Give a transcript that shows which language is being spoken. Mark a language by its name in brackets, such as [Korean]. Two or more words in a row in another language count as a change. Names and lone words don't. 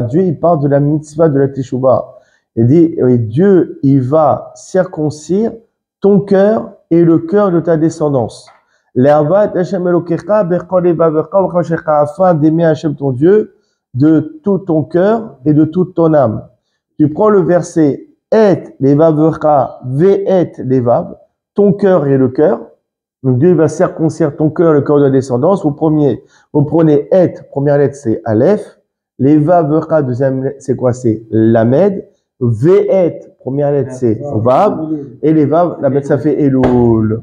[French] Dieu, il parle de la mitzvah de la Teshuvah. Il dit, Dieu, il va circoncire ton cœur et le cœur de ta descendance. Afin d'aimer Hashem ton Dieu de tout ton cœur et de toute ton âme. Tu prends le verset [Hebrew] את לבבך ואת לבב, [French] ton cœur et le cœur. Donc Dieu va circoncire ton cœur et le cœur de la descendance. Vous prenez et, première lettre c'est Aleph, levavecha, deuxième lettre c'est quoi? C'est Lamed. Ve'et, première lettre c'est Vav, et les Vav, la bête ça fait Elul.